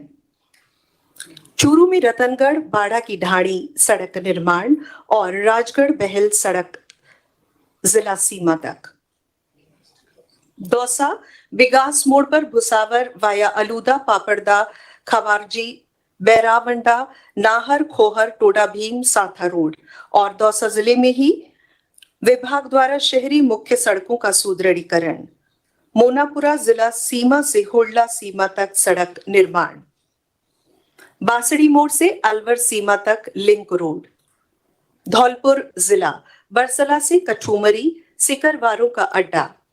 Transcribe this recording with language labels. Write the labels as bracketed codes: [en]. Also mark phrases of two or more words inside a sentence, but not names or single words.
[hi] चूरू में रतनगढ़ बाड़ा की ढाणी सड़क निर्माण और राजगढ़ बहल सड़क जिला सीमा तक। दौसा विकास मोड़ पर भुसावर वाया अलूदा पापड़दा खवारजी बैरावंडा नाहर खोहर टोडा भीम साथा रोड और दौसा जिले में ही विभाग द्वारा शहरी मुख्य सड़कों का सुदृढ़ीकरण। मोनापुरा जिला सीमा से होडला सीमा तक सड़क निर्माण। बांसड़ी मोड़ से अलवर सीमा तक [en] link road. [hi] धौलपुर जिला बरसला से कठुमरी सिकरवारों का अड्डा।